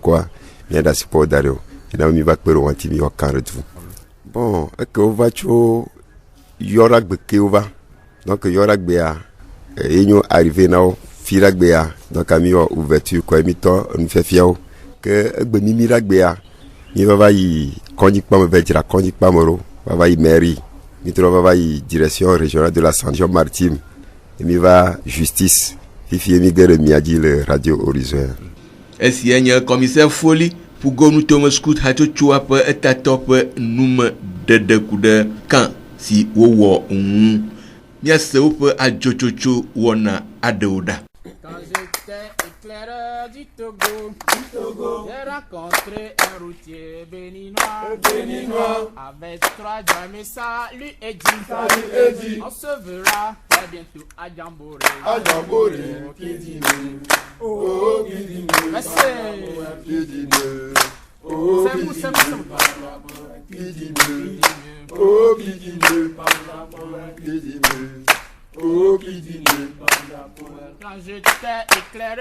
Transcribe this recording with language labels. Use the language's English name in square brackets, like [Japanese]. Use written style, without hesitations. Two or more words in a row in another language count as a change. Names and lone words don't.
[Ewe] ŋkɔa míaɖe asi pɔ da ɖe o yina mi va kpe ɖe wɔnti mi woaka ɖe du bon eke wova tso yɔɖagbe ke wova donc yɔɖagbea enyo arrivé na wo fiɖagbea donc mi wɔ ouverture kɔ mi tɔ nufiafiawo ke egbe mimi ɖagbea mi va yi kɔnyikpame va dzra kɔnyikpame ɖo va yi mairie mi trɔ va yi [French] direction régionale de la santé maritime [Ewe] et mi va justice fifi mi ge ɖe mia dzi le Radio Horizon. Esia nye commissaire Foli fugo nutome Scout hatsotsoa ƒe etatɔ ƒe nume ɖeɖe ku ɖe kã si wowɔ ŋu. Míase woƒe adzotsotso wɔna aɖewo ɖa. [French] Quand j'étais éclaireur du Togo, j'ai rencontré un routier béninois, avec 3 diamants, salut Eddie, on se verra très bientôt à Djamboré, qui dit nous, qui dit nous, merci, qui dit nous, c'est vous, qui dit nous, qui dit nous, qui dit nous, qui dit nous, quand je t'ai éclairé.